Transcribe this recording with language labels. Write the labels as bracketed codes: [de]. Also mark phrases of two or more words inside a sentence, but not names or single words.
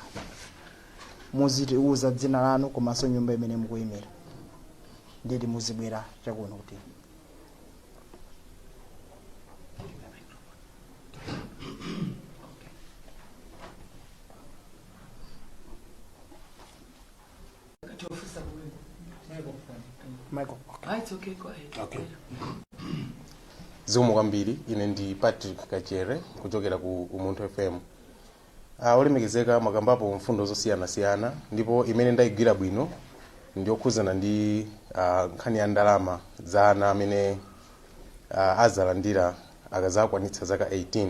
[ny] Muzitiuza dzina lanu komanso nyumba imene mukuyimira nditi muzibwera chakuno kuti Michael. Okay. [en] It's okay, go ahead. [ny] Okay. Zikomo kwambiri, ine ndi Patrick Kachere kuchokera ku Moto FM. Olemekezeka makambapo mfundo zosiyana-siyana ndipo imene ndayigwira bwino ndiyokhuzana ndi nkhani ya ndalama za ana amene azalandira akazakwanitsa zaka 18.